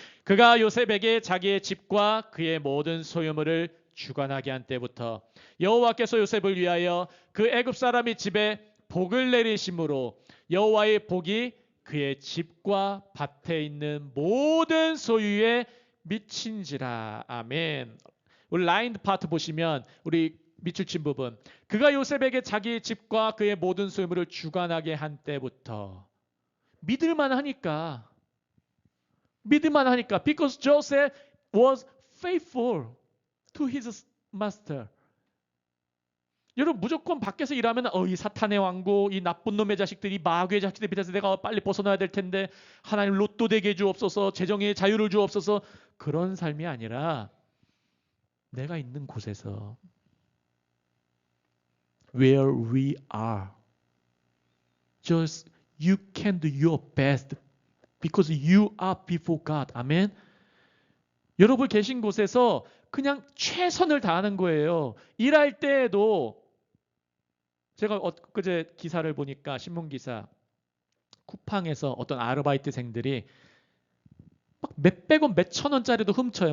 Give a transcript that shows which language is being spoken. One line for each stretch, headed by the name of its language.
Korean: 그가 요셉에게 자기의 집과 그의 모든 소유물을 주관하게 한 때부터 여호와께서 요셉을 위하여 그 애굽 사람의 집에 복을 내리심으로 여호와의 복이 그의 집과 밭에 있는 모든 소유에 미친지라. 아멘. 우리 라인 파트 보시면 우리 밑줄 친 부분. 그가 요셉에게 자기의 집과 그의 모든 소유물을 주관하게 한 때부터. 믿을만 하니까.
English: Because Joseph was faithful to his master.
Korean: 여러분 무조건 밖에서 일하면 이 사탄의 왕국, 이 나쁜 놈의 자식들이 마귀의 자식들 밑에서 내가 빨리 벗어나야 될 텐데 하나님 로또 되게 주옵소서, 재정의 자유를 주옵소서. 그런 삶이 아니라 내가 있는 곳에서
English: where we are, just you can do your best because you are before God.
Korean: 아멘. 여러분 계신 곳에서 그냥 최선을 다하는 거예요. 일할 때에도 제가 엊그제 기사를 보니까 신문 기사 쿠팡에서 어떤 아르바이트생들이 막 몇백 원, 몇천 원짜리도 훔쳐요.